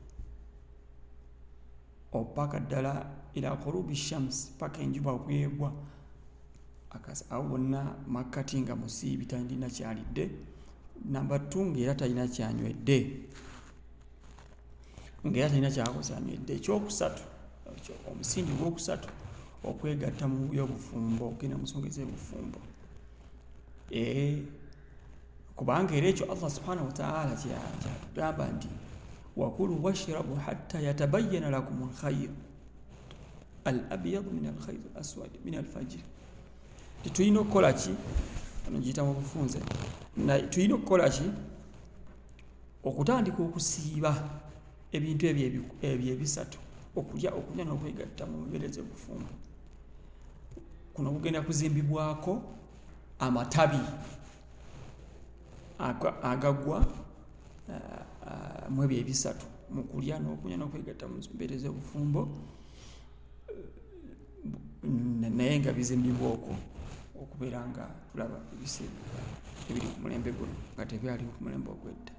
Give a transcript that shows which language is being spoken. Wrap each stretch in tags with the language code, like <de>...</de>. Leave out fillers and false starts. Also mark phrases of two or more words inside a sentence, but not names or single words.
<lg>opaka ddala</lg> <ar>إلى غروب شمس,</ar> <lg>paka enjuba bwegwa, awo bonna makkati nga musiibi talina kyalidde, namba 2 ng'era talina kyanywedde, ng'era talina kyakoze anywedde. Ekyokusatu, omusingi gwokusatu, okwegatta mu by'obufumbo, okugenda mu nsonga ez'ebufumbo. Kubanga era ekyo Allah</lg> <ar>سبحانه وتعالى</ar> <lg>kyatugamba nti</lg> <ar>وكلوا واشربوا حتى يتبين لكم الخير الأبيض من الخير الأسود من الفجر.</ar> <lg>Tulina okukola ki? Ano giyita mu bufunze. Tulina okukola ki? Okutandika okusiiba ebintu ebyo ebisatu: okulya, okunywa n'okwegatta mu mbeera z'obufumbo. Kuno kugenda kuzimbibwako amatabi agagwa mu ebyo ebisatu: mu kulya n'okunywa n'okwegatta mu mbeera z'obufumbo, naye nga bizimbibwa okwo okubeera nga tulaba ebiseera ebiri ku mulembe guno nga tebyaliwo ku mulembe ogw'edda.</lg>